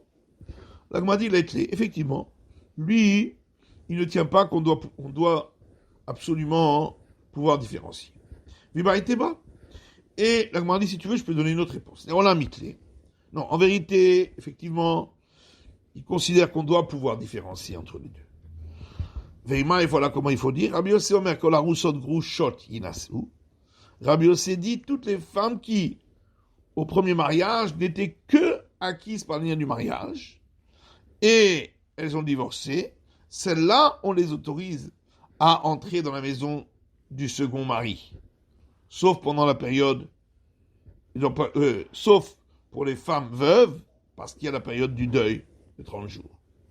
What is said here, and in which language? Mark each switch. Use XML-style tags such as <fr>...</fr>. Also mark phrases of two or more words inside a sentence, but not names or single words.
<fr>La Gemara dit effectivement, lui, il ne tient pas qu'on doit absolument pouvoir différencier. Et la Gemara dit, si tu veux, je peux donner une autre réponse. Et on l'a mitlé. Non, en vérité, effectivement, il considère qu'on doit pouvoir différencier entre les deux. Veima, et voilà comment il faut dire.</fr> <he>Rabbi Yossé אומר כל הארוסות גרושות ינשאו.</he> <fr>Rabbi Yossé dit toutes les femmes qui, au premier mariage, n'étaient que acquises par le lien du mariage, et elles ont divorcé, celles-là, on les autorise à entrer dans la maison du second mari. Sauf pendant la période, sauf pour les femmes veuves, parce qu'il y a la période du deuil de 30 jours.</fr>